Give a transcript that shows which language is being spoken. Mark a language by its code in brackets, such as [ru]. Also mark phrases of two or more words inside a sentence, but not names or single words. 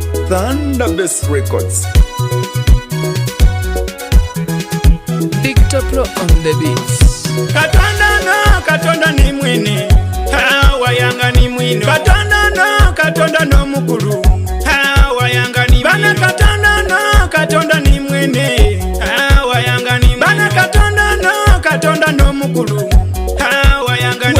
[en] Thunder Bass Records. Victor Pro on the beats. [xog] Katonda ni mwini, wayanga ni mwino. Katonda no mukulu, wayanga ni mwino. Bana Katonda ni mwini, wayanga ni mwino. Bana Katonda no mukulu, wayanga ni mwino.